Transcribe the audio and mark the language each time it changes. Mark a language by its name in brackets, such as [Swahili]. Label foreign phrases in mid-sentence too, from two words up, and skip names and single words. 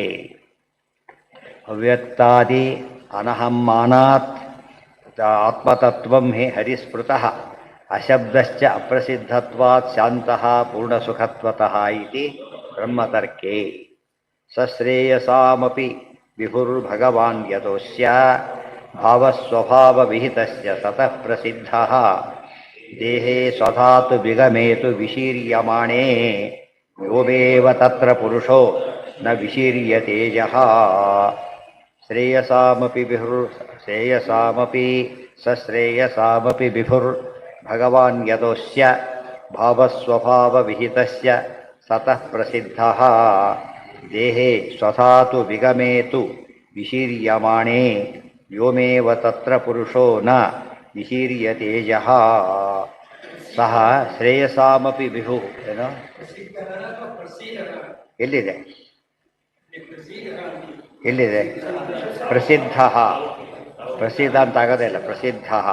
[Sanskrit] ಅವ್ಯಕ್ತಾದಿ ಅನಹಮ್ಮಾನಾತ್ ಆತ್ಮತತ್ವಂ ಹಿ ಹರಿಸ್ಮೃತಃ ಅಶಬ್ದಶ್ಚ ಅಪ್ರಸಿದ್ಧತ್ವಾತ್ ಶಾಂತಃ ಪೂರ್ಣಸುಖತ್ವತಃ ಇತಿ ಬ್ರಹ್ಮತರ್ಕೇ. ಸಶ್ರೇಯಸಾಮಪಿ ವಿಭುರ್ಭಗವಾನ್ ಯತೋಸ್ಯ ಭಾವಸ್ವಭಾವವಿಹಿತಸ್ಯ ತತಃ ಪ್ರಸಿದ್ಧಃ ದೇಹೇ ಸ್ವಧಾತು ಬಿಗಮೇತು ವಿಶೀರ್ಯಮಾಣೇ ಯೋಮೇವ ತತ್ರ ಪುರುಷೋ ನ ವಿಶೀರ್ಯತೇಜಃ. ಶ್ರೇಯಸಾಮಪಿ ಸಶ್ರೇಯಸಾಮಪಿ ವಿಭುರ್ ಭಗವಾನ್ ಯತೋಸ್ಯ ಭಾವಸ್ವಭಾವವಿಹಿತಸ್ಯ ಸತಃ ಪ್ರಸಿದ್ಧಃ ದೇಹೇ ಸ್ವಧಾತು ವಿಗಮೇತು ವಿಶೀರ್ಯಮಾಣೇ ವ್ಯೋಮೇವ ತತ್ರ ಪುರುಷೋ ನ ವಿಶೀರ್ಯತೇಜಃ. ಸಹ ಶ್ರೇಯಸಾಮಪಿ ವಿಭು [Kannada] ಏನು ಎಲ್ಲಿದೆ ಪ್ರಸಿದ್ಧ, ಪ್ರಸಿದ್ಧ ಅಂತ ಆಗೋದೇ ಇಲ್ಲ, ಪ್ರಸಿದ್ಧ.